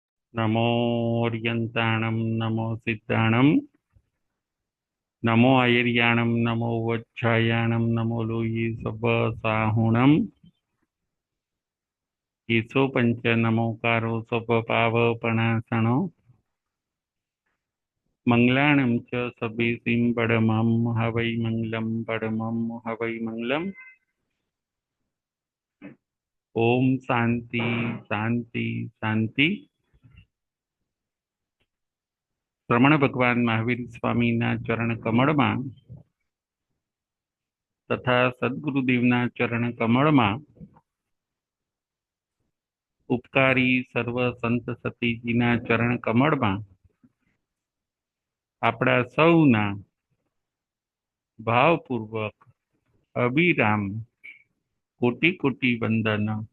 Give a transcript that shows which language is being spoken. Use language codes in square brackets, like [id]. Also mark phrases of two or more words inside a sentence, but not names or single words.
[pra] नमो अर्यन्ताणं नमो सिद्धाणं नमो आयर्याणं नमो वच्छायाणं नमो लोये सब्बसाहुणं ईशो पंच नमोकारो स्वपावपणासनो मंगलाणं च सभेसिं पडमं हवै मंगलं पडमं हवै मंगलम्। [sa] ओम शांति शांति शांति। [gu] રમણ ભગવાન મહાવીર સ્વામીના ચરણ કમળમાં તથા સદગુરુદેવના ચરણ કમળમાં ઉપકારી સર્વ સંત સતીજીના ચરણ કમળમાં આપણા સૌના ભાવપૂર્વક અભિરામ કોટી કોટી વંદન।